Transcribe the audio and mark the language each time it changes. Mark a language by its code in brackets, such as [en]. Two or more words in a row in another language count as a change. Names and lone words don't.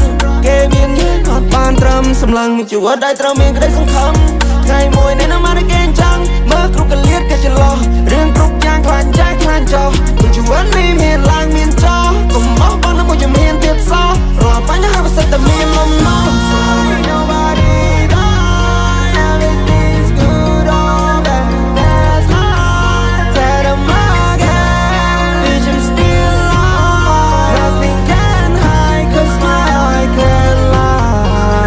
[km] គេមានយើងអត់បានត្រឹមសម្លឹងមានជីវិតដែលត្រូវមានក្តីសង្ឃឹមថ្ងៃមួយអ្នកនឹងបាន គេចង់មើលគ្រប់កលៀតគេច្រឡោះរឿងគ្រប់យ៉ាងខ្លាចចាស់ខ្លាចចោលជីវិតនេះមានឡើងមានចោលកុំបោះបង់នឹងមួយជំហានទៀតសោះរាល់បញ្ហាវាសិតតែមានលំនាំ [en] Nobody die everything's good all that that's life Tell them again bitch I'm still alive Nothing can hide cause my heart can't lie